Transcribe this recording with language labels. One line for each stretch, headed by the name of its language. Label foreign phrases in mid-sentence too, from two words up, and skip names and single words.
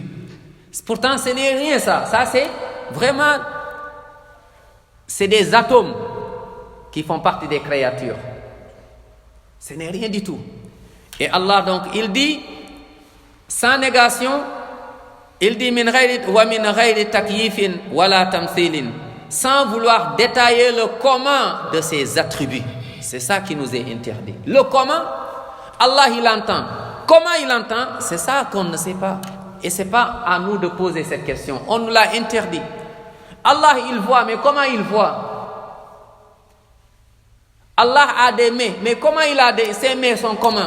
French: Pourtant, ce n'est rien ça. Ça, c'est vraiment, c'est des atomes qui font partie des créatures. Ce n'est rien du tout. Et Allah, donc, il dit, sans négation, il dit,
Arabic: من غير تكييف ولا تمثيل,
French: sans vouloir détailler le comment de ses attributs. C'est ça qui nous est interdit. Le comment, Allah, il entend. Comment il entend, c'est ça qu'on ne sait pas. Et ce n'est pas à nous de poser cette question. On nous l'a interdit. Allah, il voit, mais comment il voit? Allah a des mains, mais comment il a ses mains sont comment?